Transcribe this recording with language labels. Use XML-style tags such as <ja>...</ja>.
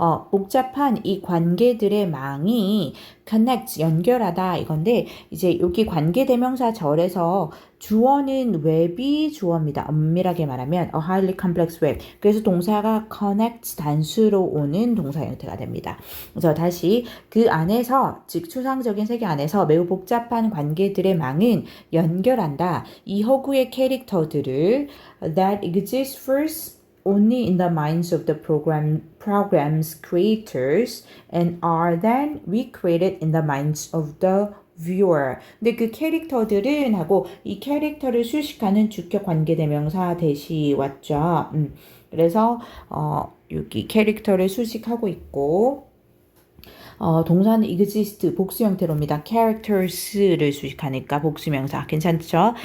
<ko>복잡한 이 관계들의 망이 connect 연결하다 이건데 이제 여기 관계대명사 절에서 주어는 웹이 주어입니다. 엄밀하게 말하면</ko> <en>a highly complex web.</en> <ko>그래서 동사가 connect 단수로 오는 동사 형태가 됩니다. 그래서 다시 그 안에서 즉 추상적인 세계 안에서 매우 복잡한 관계들의 망은 연결한다. 이 허구의 캐릭터들을</ko> <en>that exists first only in the minds of the program's creators and are then recreated in the minds of the viewer.</en> <ko>근데 그 캐릭터들은 하고 이 캐릭터를 수식하는 주격 관계대명사 대시 왔죠. 그래서 여기 캐릭터를 수식하고 있고 동사는 exist 복수 형태로입니다. characters를 수식하니까 복수명사 괜찮죠?</ko>